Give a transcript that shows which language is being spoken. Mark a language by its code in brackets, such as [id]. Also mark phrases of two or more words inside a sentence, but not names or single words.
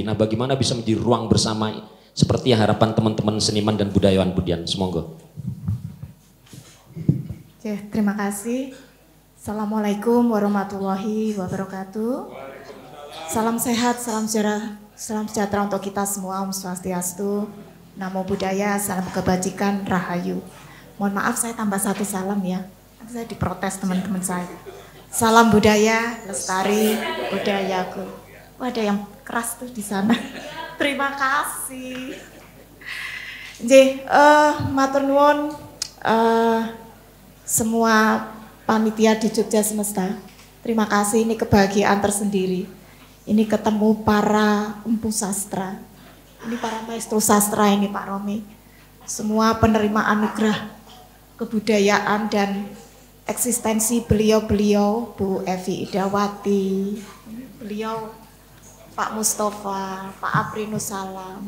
[id] Nah, bagaimana bisa menjadi ruang bersama seperti harapan teman-teman seniman dan budayawan Budian? Semoga. Oke, terima kasih. [ar] Assalamualaikum warahmatullahi wabarakatuh. [id] Salam sehat, salam sejahtera untuk kita semua. Om Swastiastu, Namo Buddhaya, salam kebajikan, rahayu. Mohon maaf saya tambah satu salam ya. Nanti saya diprotes teman-teman saya. Salam budaya, lestari budayaku. Wah, ada yang keras tuh di sana. Terima kasih. [jv] Nggih, matur nuwun [id] semua panitia di Jogja Semesta. Terima kasih, ini kebahagiaan tersendiri. Ini ketemu para empu sastra. Ini para maestro sastra ini Pak Romi. Semua penerima anugerah kebudayaan dan eksistensi beliau-beliau, Bu Evi Idawati, beliau Pak Mustafa, Pak Aprinus Salam.